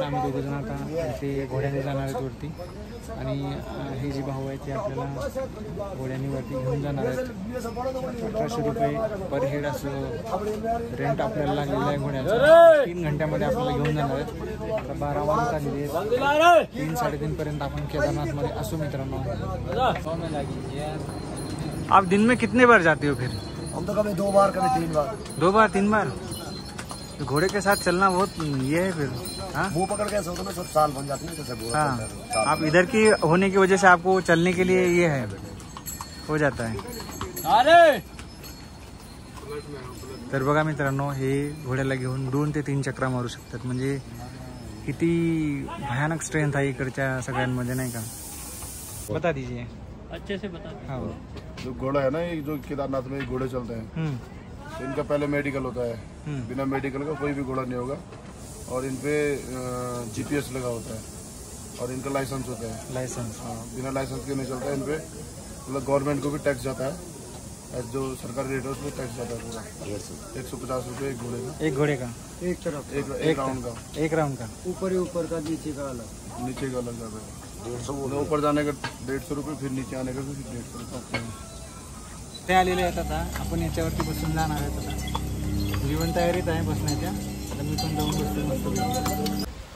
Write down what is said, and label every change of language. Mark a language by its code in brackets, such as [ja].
[mr] आम्ही दोघंजण आता ते घोड्याने जाणार आहेत वरती. आणि हे जे भाऊ आहेत ते आपल्याला घोड्याने वरती घेऊन जाणार आहेत. 1800 रुपये पर हेड असं रेंट आपल्याला लागलेलं आहे घोड्याचं. 3 घंट्यामध्ये आपल्याला घेऊन जाणार आहेत. आता 12 वाजता आलेली आहेत. 3-3:30 पर्यंत आपण केदारनाथमध्ये असू मित्रांनो. [hi] आप दिन में कितने बार जाते हो फिर? हम तो कभी 2 बार कभी 3 बार 2 बार 3 बार। तो घोड़े के साथ चलना बहुत ये है फिर। हाँ मुंह पकड़ के ऐसा होता है, सब साल बन जाते हैं जैसे घोड़ा हाँ, चलता है, साल आप इधर की होने की वजह से आपको चलने के लिए ये है, हो जाता है। [mr] तर बघा मित्रांनो, हे घोड्याला घेऊन 2 ते 3 चक्रा मारू शकतात. म्हणजे किती भयानक स्ट्रेंथ आहे इकडच्या सगळ्यांमध्ये, नाही का? [hi] बता दीजिए। अच्छे से बता हाँ। जो घोड़ा है ना, ये जो केदारनाथ में घोड़े चलते हैं, तो इनका पहले मेडिकल होता है। बिना मेडिकल का कोई भी घोड़ा नहीं होगा। और इन पे जीपीएस लगा होता है और इनका लाइसेंस होता है। लाइसेंस? हाँ, बिना लाइसेंस के नहीं चलता है। इन पे मतलब गवर्नमेंट को भी टैक्स जाता है, जो सरकारी रेट है उसमें टैक्स जाता है पूरा 150 रुपये एक घोड़े का। एक घोड़े का? एक तरफ एक राउंड का। एक राउंड का? ऊपर ही ऊपर का, नीचे का अलग। नीचे का अलग जाता है 150। ऊपर जाने का 150 रुपये, फिर नीचे आने का फिर 150 रुपये। [mr] ते आलेले आहेत आता, आपण याच्यावरती बसून जाणार आहेत आता। जीवन तयारीत आहे बसण्याच्या, आता मी पण जाऊन बसतो मस्त।